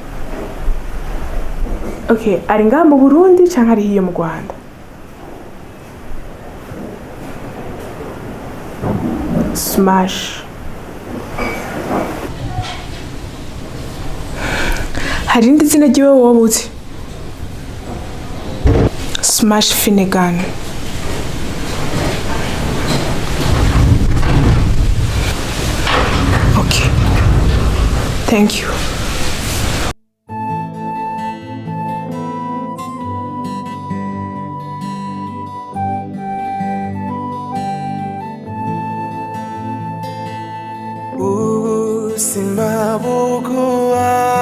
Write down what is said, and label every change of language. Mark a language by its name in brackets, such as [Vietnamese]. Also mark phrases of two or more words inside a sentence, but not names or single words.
[Rundi] Okay, ari ngaha mu Burundi canke ari hiyo mu Rwanda? Smash. Hari indi zina ryiwe wowe uzi? Smash Finnegan. Okay. [English] Thank you. [Rundi] ubuzima buguha